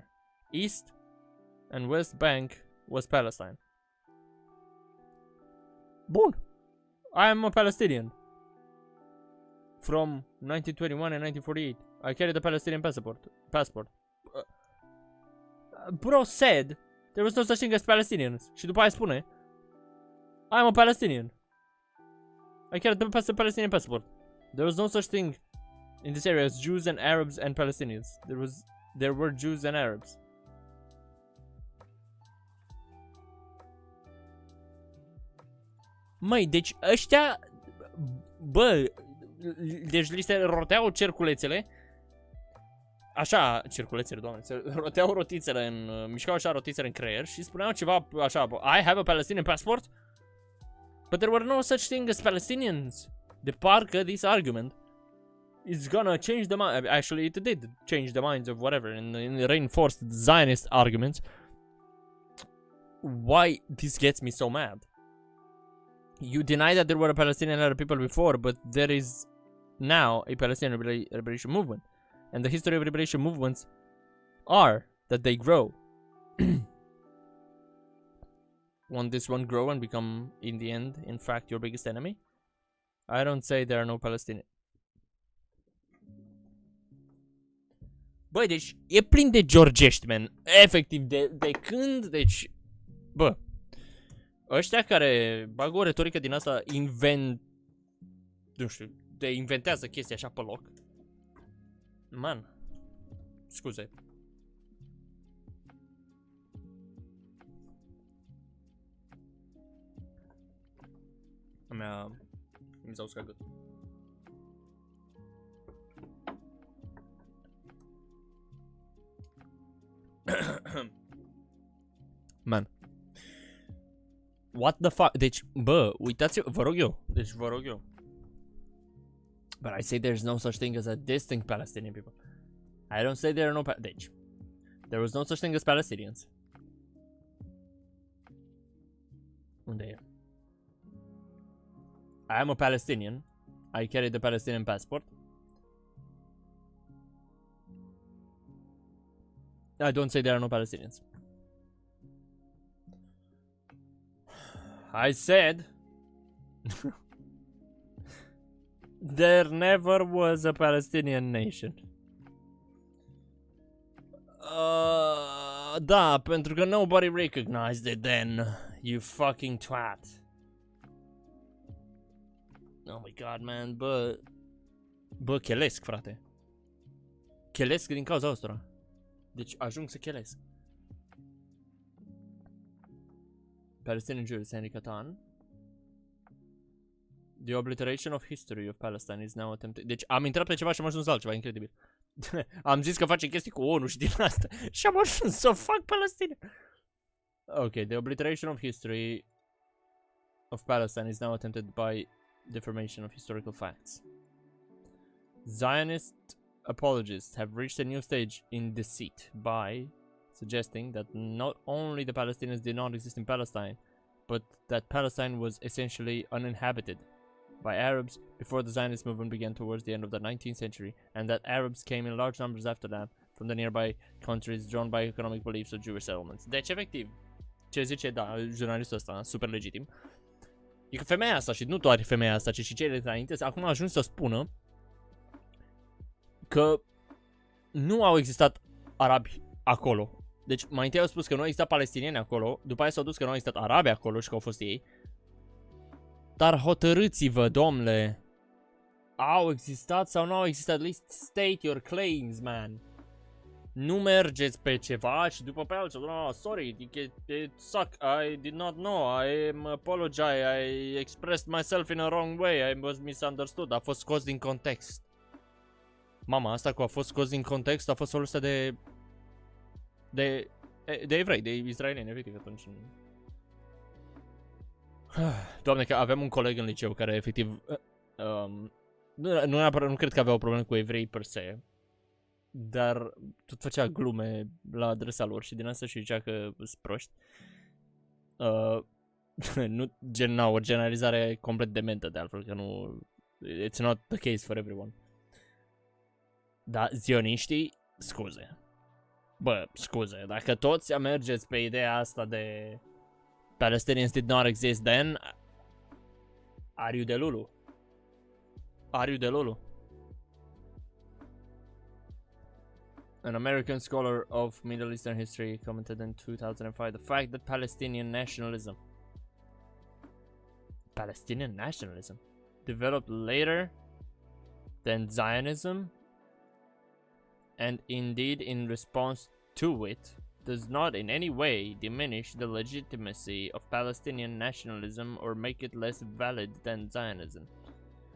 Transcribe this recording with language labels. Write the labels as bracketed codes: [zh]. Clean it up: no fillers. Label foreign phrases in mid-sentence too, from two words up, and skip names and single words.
[en] East and West Bank was Palestine. Bun. I am a Palestinian. From 1921 and 1948. I carry the Palestinian passport. Bro said there was no such thing as Palestinians. [ro] Și după aia spune [en] I am a Palestinian. I carry the Palestinian passport. There was no such thing in this area as Jews and Arabs and Palestinians. There were Jews and Arabs. [ro] Măi, deci ăștia Bă, deci li se roteau cerculețele. Așa, cerculețele, doamne, se roteau rotițele în, mișcau așa rotițele în creier și spuneau ceva așa, [en] I have a Palestinian passport, but there were no such thing as Palestinians. [ro] De parcă [en] this argument is gonna change the mind, actually it did change the minds of whatever, and reinforced the Zionist arguments. Why this gets me so mad? You deny that there were a Palestinian Arab people before, but there is now a Palestinian liberation movement. And the history of liberation movements are that they grow. Won't this one grow and become, in the end, in fact, your biggest enemy? I don't say there are no Palestinians. [ro] Băi, deci e plin de georgești, man. Efectiv, de când, deci... Bă, ăștia care bagă o retorică din asta nu știu, de inventează chestii așa pe loc. Man, scuze. Mi s-a uscat gâtul. Man. [en] What the fuck? [ro] Deci, bă, uitați-vă, vă rog eu. Deci, vă rog eu. [en] But I say there's no such thing as a distinct Palestinian people. I don't say there are no deci, there was no such thing as Palestinians. [ro] Unde e? [en] I am a Palestinian. I carry the Palestinian passport. I don't say there are no Palestinians. I said there never was a Palestinian nation. [ro] Da, pentru că [en] nobody recognized it then, you fucking twat. Oh my god, man, [ro] bă, chelesc, frate. Chelesc din cauza ăstora. Deci ajung să chelesc. [en] Palestinian Jews, Henry Catan. The obliteration of history of Palestine is now attempted. [ro] Deci am intrat pe ceva și am ajuns la altceva, incredibil. Am zis că facem chestii cu ONU și din asta. Și am ajuns să fac Palestina. [en] Ok, the obliteration of history of Palestine is now attempted by deformation of historical facts. Zionist apologists have reached a new stage in deceit by suggesting that not only the Palestinians did not exist in Palestine, but that Palestine was essentially uninhabited by Arabs before the Zionist movement began towards the end of the 19th century, and that Arabs came in large numbers after that from the nearby countries drawn by economic beliefs of Jewish settlements. [ro] Deci, efectiv, ce zice, da, jurnalistul ăsta, super legitim, e că femeia asta, și nu doar femeia asta, ci și cele înainte, acum a ajuns să spună că nu au existat arabi acolo. Deci, mai întâi au spus că nu au existat palestinieni acolo, după aia s-au dus că nu au existat arabi acolo și că au fost ei. Dar hotărâți-vă, domnule, au existat sau nu au existat, [en] at least state your claims, man. [ro] Nu mergeți pe ceva și după pe altceva, [en] no, sorry, it suck, I did not know, I am apologize, I expressed myself in a wrong way, I was misunderstood, [ro] a fost scos din context. Mama, asta cu a fost scos din context a fost folosită de evrei, de israelieni, efectiv, atunci. Doamne, că aveam un coleg în liceu care efectiv nu cred că avea o problemă cu evrei per se, dar tot făcea glume la adresa lor și din asta și zicea că sunt proști. Nu, o generalizare complet dementă de altfel, că nu, [en] it's not the case for everyone. [ro] Dar zioniștii, scuze. Bă, scuze, dacă toți mergeți pe ideea asta de [en] Palestinians did not exist then, are you delulu? Are you delulu? An American scholar of Middle Eastern history commented in 2005 the fact that Palestinian nationalism developed later than Zionism, and indeed in response to it, does not in any way diminish the legitimacy of Palestinian nationalism or make it less valid than Zionism.